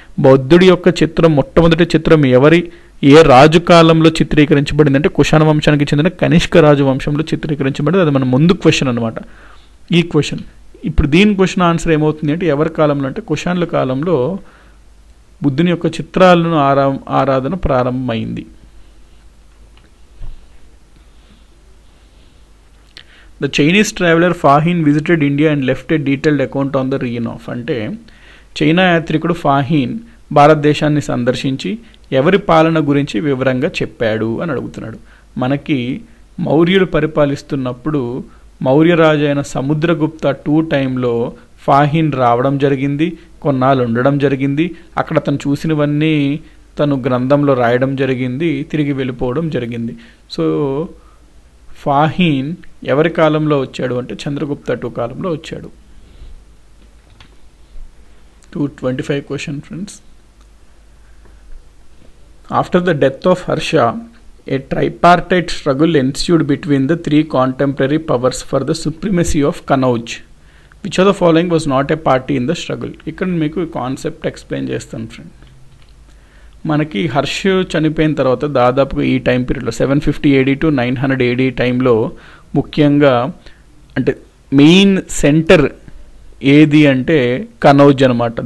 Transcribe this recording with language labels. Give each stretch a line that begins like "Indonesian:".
Telugu: బౌద్ధుడి యొక్క చిత్రం మొట్టమొదటి చిత్రం ఏ రాజు కాలంలో చిత్రీకరించబడిందంటే కుషాణ వంశానికి చెందిన కనిష్క రాజు వంశంలో చిత్రీకరించబడింది. అది మన ముందు క్వశ్చన్ అనమాట ఈ క్వశ్చన్. ఇప్పుడు దీని క్వశ్చన్ ఆన్సర్ ఏమవుతుంది అంటే ఎవరి కాలంలో అంటే కుషాన్ల కాలంలో బుద్ధుని యొక్క చిత్రాలను ఆరాధన ప్రారంభమైంది.
English: The Chinese traveler Fahin visited India and left a detailed account on the reign of.
Telugu: అంటే చైనా యాత్రికుడు ఫాహీన్ భారతదేశాన్ని సందర్శించి ఎవరి పాలన గురించి వివరంగా చెప్పాడు అని అడుగుతున్నాడు. మనకి మౌర్యులు పరిపాలిస్తున్నప్పుడు మౌర్యరాజు అయిన సముద్రగుప్త 2 టైంలో ఫాహిన్ రావడం జరిగింది, కొన్నాళ్ళు ఉండడం జరిగింది. అక్కడ తను చూసినవన్నీ తను గ్రంథంలో రాయడం జరిగింది, తిరిగి వెళ్ళిపోవడం జరిగింది. సో ఫాహిన్ ఎవరి కాలంలో వచ్చాడు అంటే చంద్రగుప్త 2 కాలంలో వచ్చాడు.
English: 225 question, friends. After the death of Harsha, a tripartite struggle ensued between the 3 contemporary powers for the supremacy of Kanauj. Which of the following was not a party in the struggle?
Telugu: ఇక్కడ మీకు concept explain చేస్తాను friend. మనకి హర్ష చనిపోయిన తర్వాత దాదాపుగా ఈ time పీరియడ్లో 750 AD to 900 AD టైంలో ముఖ్యంగా అంటే మెయిన్ సెంటర్ ఏది అంటే కనౌజ్ అనమాట.